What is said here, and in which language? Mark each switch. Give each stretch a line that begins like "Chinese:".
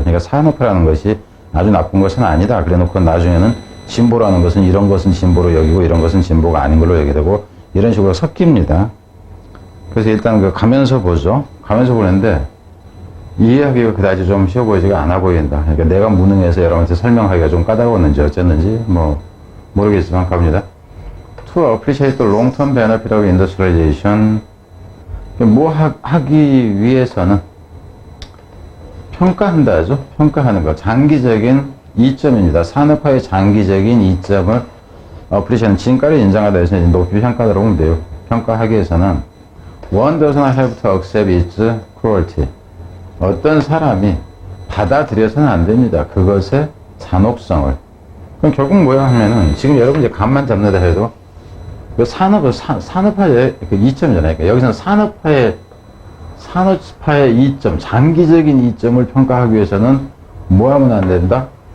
Korean: 그러니까 산업화라는 것이 아주 나쁜 것은 아니다. 그래 놓고 나중에는 진보라는 것은 이런 것은 진보로 여기고 이런 것은 진보가 아닌 걸로 여기되고 이런 식으로 섞입니다. 그래서 일단 가면서 보죠. 가면서 보는데 이해하기가 그다지 좀 쉬워 보이지가 않아 보인다. 그러니까 내가 무능해서 여러분한테 설명하기가 좀 까다로웠는지 어쨌는지 모르겠지만 갑니다.
English: To appreciate the long-term benefit of industrialization.
Korean: 하기 위해서는 평가한다죠. 평가하는 거. 장기적인 이점입니다. 산업화의 장기적인 이점을 appreciate, 진가를 인정하다 해서 높이 평가하도록 하면 돼요. 평가하기 위해서는
English: one does not have to accept its cruelty.
Korean: 어떤 사람이 받아들여서는 안 됩니다. 그것의 잔혹성을. 그럼 결국 뭐야 하면은, 지금 여러분 이제 감만 잡는다 해도, 산업화의 이점이잖아요. 그러니까 여기서는 산업화의 이점, 장기적인 이점을 평가하기 위해서는 뭐 하면 안 된다?